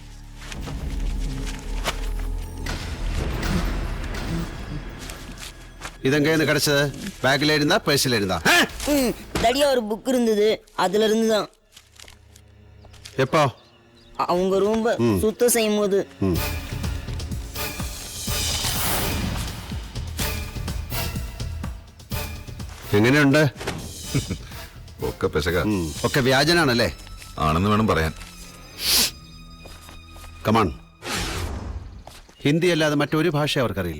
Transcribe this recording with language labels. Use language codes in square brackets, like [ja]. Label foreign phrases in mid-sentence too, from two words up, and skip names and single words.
[ta] இதெங்க கிடைச்சது? பேக்ல இருந்தா பர்ஸ்ல இருந்தா? தடியா ஒரு புக் இருந்தது, அதுல இருந்து தான். எப்போ? அவங்க ரூம் சுத்தம் செய்யும் போது. [ml] എങ്ങനെയുണ്ട്? ഒക്കെ പെശക. ഒക്കെ വ്യാജനാണല്ലേ? ആണെന്ന് വേണം പറയാൻ. കമാൺ. ഹിന്ദി അല്ലാതെ മറ്റൊരു ഭാഷ അവർക്കറിയില്ലേ?